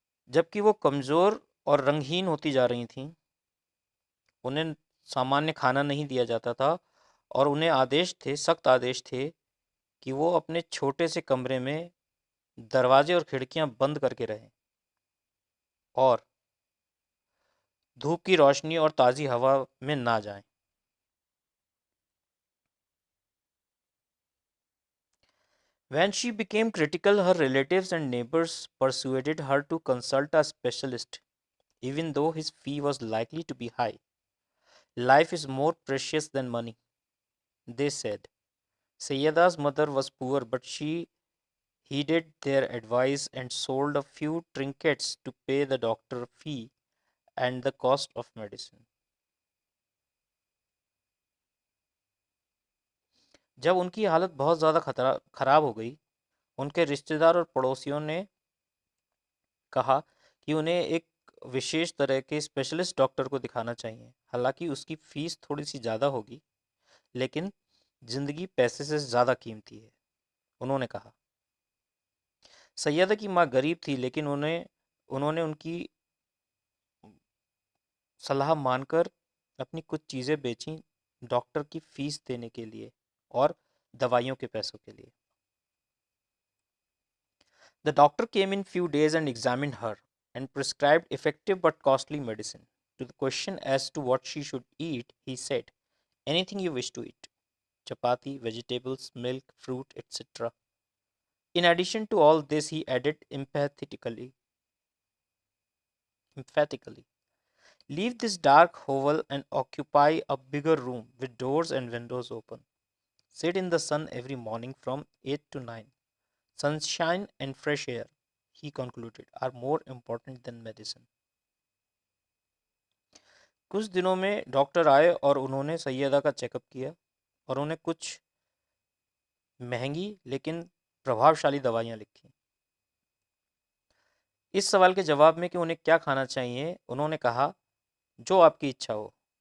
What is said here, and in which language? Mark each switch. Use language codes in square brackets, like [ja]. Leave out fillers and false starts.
[hi] जबकि वो कमज़ोर और रंगहीन होती जा रही थीं, उन्हें सामान्य खाना नहीं दिया जाता था और उन्हें सख्त आदेश थे कि वो अपने छोटे से कमरे में दरवाजे और खिड़कियां बंद करके रहें और धूप की रोशनी और ताज़ी हवा में ना जाएं. [en] When she became critical, her relatives and neighbors persuaded her to consult a specialist, even though his fee was likely to be high. Life is more precious than money, they said. Sayyada's mother was poor, but she heeded their advice and sold a few trinkets to pay the doctor fee and the cost of medicine. [hi] जब उनकी हालत बहुत ज़्यादा खराब हो गई, उनके रिश्तेदार और पड़ोसियों ने कहा कि उन्हें एक विशेष तरह के स्पेशलिस्ट डॉक्टर को दिखाना चाहिए. हालांकि उसकी फीस थोड़ी सी ज़्यादा होगी, लेकिन जिंदगी पैसे से ज़्यादा कीमती है, उन्होंने कहा. सैयदा की माँ गरीब थी, लेकिन उन्होंने उनकी सलाह मानकर अपनी कुछ चीज़ें बेचीं डॉक्टर की फीस देने के लिए और दवाइयों के पैसों के लिए. [en] The doctor came in few days and examined her and prescribed effective but costly medicine. To the question as to what she should eat, he said, anything you wish to eat. Chapati, vegetables, milk, fruit, etc. In addition to all this, he added emphatically, leave this dark hovel and occupy a bigger room with doors and windows open. Sit in the sun every morning from 8 to 9. Sunshine and fresh air, he concluded, are more important than medicine. [hi] कुछ दिनों में doctor आए और उन्होंने सैयदा का checkup किया और उन्हें कुछ महंगी लेकिन प्रभावशाली दवाइयाँ लिखी. इस सवाल के जवाब में कि उन्हें क्या खाना चाहिए, उन्होंने कहा, जो आपकी इच्छा हो.